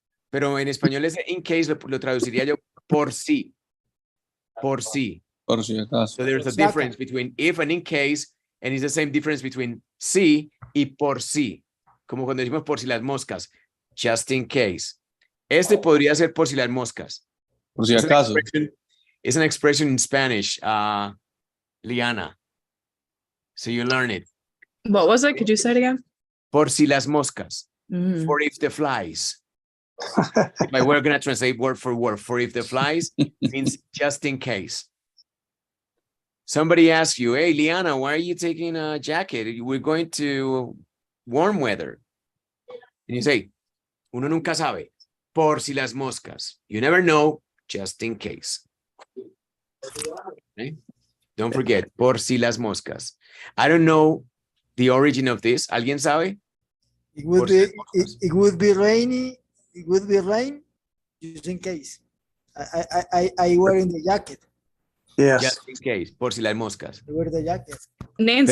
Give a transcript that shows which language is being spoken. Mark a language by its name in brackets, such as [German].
[Spanish] Pero en español ese in case lo traduciría yo por si. Por si. Por si acaso. [English] So there's a difference between if and in case, and it's the same difference between [Spanish] si y por si. Como cuando decimos por si las moscas. [English] Just in case. [Spanish] Este podría ser por si las moscas. Por si acaso. [English] It's an expression in Spanish, Liana. So you learn it. What was it? Could you say it again? [Spanish] Por si las moscas. Mm. [English] For if the flies. If I were going to translate word for word, for if the flies means just in case. Somebody asks you, hey, Liana, why are you taking a jacket? We're going to warm weather. And you say, [Spanish] uno nunca sabe. Por si las moscas. [English] You never know, just in case. Okay? Don't forget, [Spanish] por si las moscas. [English] I don't know the origin of this. [Spanish] ¿Alguien sabe? [English] It would be rainy. It would be rain, just in case. I wearing the jacket. Yes. Just in case, [Spanish] por si las moscas. [English] I wear the jacket. Nancy,